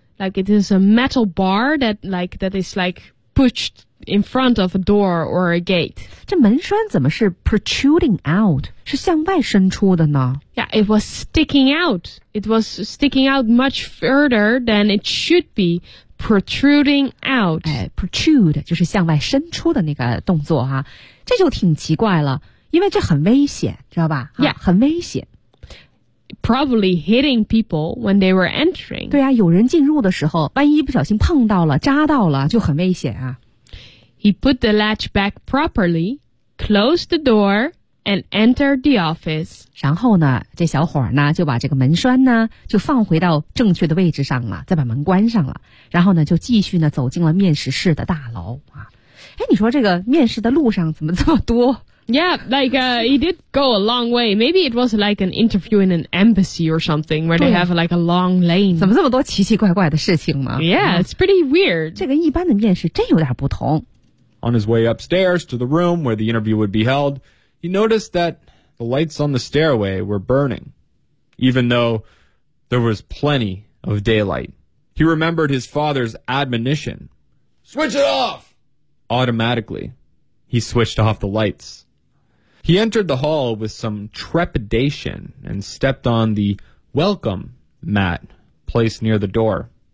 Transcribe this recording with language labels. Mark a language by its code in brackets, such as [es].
[en] Like it is a metal bar that is pushed in front of a door or a gate. [zh] 这门栓怎么是 protruding out? 是向外伸出的呢 [en] Yeah, it was sticking out. It was sticking out much further than it should be, protruding out. [zh] 哎 ,protrude, 就是向外伸出的那个动作啊。这就挺奇怪了因为这很危险知道吧、啊、 [en] Yeah. [zh] 很危险。 [en] Probably hitting people when they were entering. [zh] 对啊有人进入的时候万一不小心碰到了扎到了就很危险啊。 [en] He put the latch back properly, closed the door,And entered the office. [zh] 然后呢，这小伙呢就把这个门栓呢就放回到正确的位置上了，再把门关上了。然后呢，就继续呢走进了面试室的大楼啊。哎，你说这个面试的路上怎么这么多 [en] Yeah, like, he did go a long way. Maybe it was like an interview in an embassy or something where they have like a long lane. [zh] 怎么这么多奇奇怪怪的事情吗 [en] Yeah, it's pretty weird. [zh] 这跟一般的面试真有点不同。 [en] On his way upstairs to the room where the interview would be held, he noticed that the lights on the stairway were burning, even though there was plenty of daylight. He remembered his father's admonition. Switch it off! Automatically, he switched off the lights. He entered the hall with some trepidation and stepped on the welcome mat placed near the door.